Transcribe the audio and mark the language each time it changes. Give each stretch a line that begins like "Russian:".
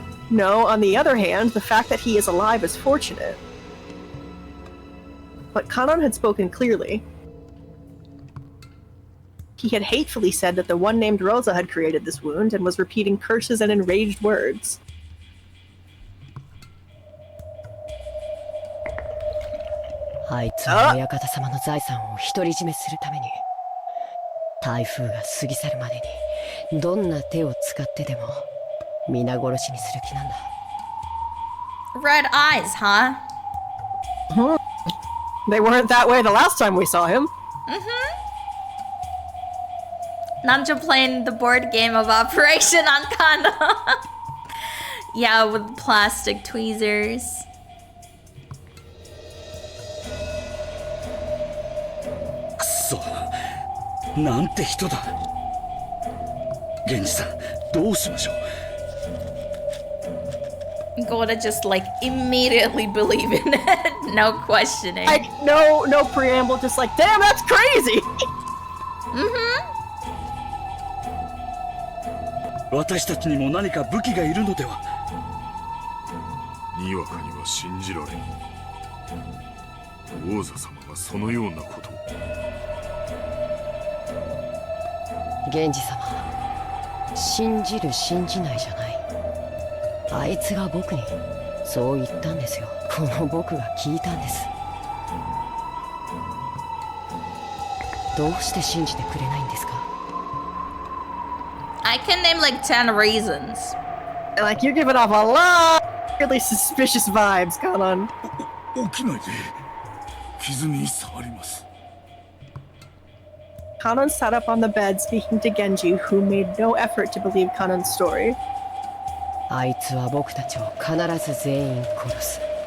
English: No, on the other hand, the fact that he is alive is fortunate. But Kanon had spoken clearly. He had hatefully said that the one named Rosa had created this wound and was repeating curses and enraged words.
Japanese: I は親方様の財産を独り占めするために台風が過ぎ去るまでにどんな手を使ってでも皆殺しにする気なんだ。
English: Red eyes, huh? They weren't that way the last time we saw him. Nanja playing the board game of Operation on Kano. Yeah, with plastic tweezers.
Japanese: くそ、なんて人だ。源氏さん、どうしましょう。
English: Gotta just like immediately believe in it, no questioning. Like no preamble, just like damn, that's crazy.
Japanese: 私たちにも何か武器がいるのでは。にわかには信じられん。王座様がそのようなことを。源氏様、信じる信じないじゃない。あいつが僕にそう言ったんですよ。この僕が聞いたんです。どうして信じてくれないんですか？
English: I can name like 10 reasons. Like you're giving off a lot of really suspicious vibes, Kanon.
Japanese: 起きないで。傷に触ります。
English: Kanon sat up on the bed speaking to Genji, who made no effort to believe Kanon's story.
Japanese: あいつは僕たちを必ず全員殺す。